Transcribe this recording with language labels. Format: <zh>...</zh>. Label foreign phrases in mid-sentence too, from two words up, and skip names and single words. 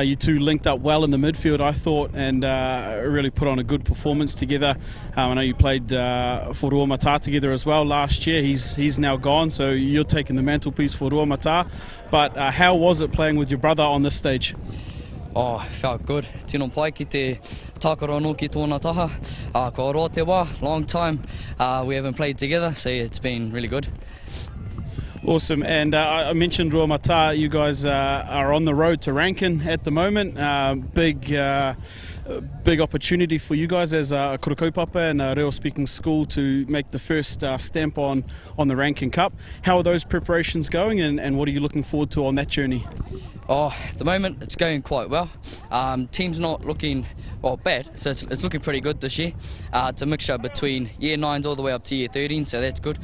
<en>You two linked up well in the midfield, I thought, and really put on a good performance together. I know you played for Rua Mata together as well last year. He's now gone, so you're taking the mantelpiece for Rua Mata. But how was it playing with your brother on this stage? Oh, felt good.</en> <mi>Tino pai ki te tākaro no ki tōna taha. Ko roa te wā,</mi> <en>long time. We haven't played together, so it's been really good. Awesome, and I mentioned Rua Mata. You guys are on the road to Rankin at the moment. Big opportunity for you guys as a</en> <mi>kura kaupapa</mi> <en>and a reo-speaking school to make the first stamp on the Rankin Cup. How are those preparations going, and what are you looking forward to on that journey? Oh, at the moment it's going quite well. Team's not looking bad, so it's looking pretty good this year. It's a mixture between year 9s all the way up to year 13, so that's good.</en>